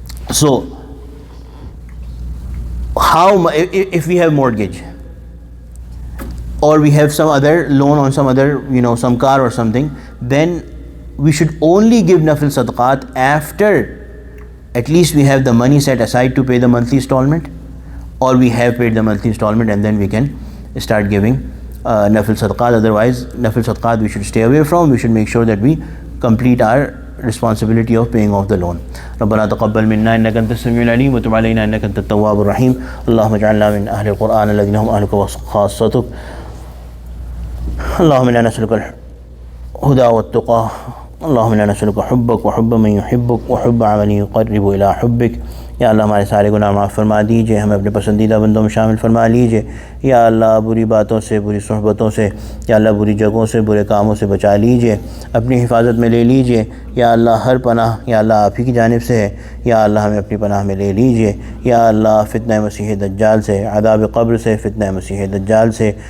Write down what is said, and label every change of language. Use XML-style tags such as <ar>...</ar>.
<en>So how, if we have mortgage, or we have some other loan on some other, some car or something, then we should only give nafil sadaqat after at least we have the money set aside to pay the monthly installment, or we have paid the monthly installment, and then we can start giving nafil sadaqat. Otherwise, nafil sadaqat we should stay away from. We should make sure that we complete our responsibility of paying off the loan.</en> <ar>ربنا تقبل منا إنك أنت السميع العليم وتب علينا إنك أنت التواب الرحيم اللهم اجعلنا من أهل القرآن الذين هم أهلك وخاصتك اللهم إنا نسألك الهدى والتقى اللهم إنا نسألك حبك وحب من يحبك وحب عمل يقرب إلى حبك</ar> <ur>یا اللہ ہمارے سارے گناہ معاف فرما دیجئے، ہمیں اپنے پسندیدہ بندوں میں شامل فرما لیجئے، یا اللہ بری باتوں سے، بری صحبتوں سے، یا اللہ بری جگہوں سے، برے کاموں سے بچا لیجئے، اپنی حفاظت میں لے لیجئے، یا اللہ ہر پناہ یا اللہ آپ ہی کی جانب سے ہے، یا اللہ ہمیں اپنی پناہ میں لے لیجئے، یا اللہ فتنہ مسیح دجال سے، عذاب قبر سے، فتنہ مسیح دجال سے،</ur>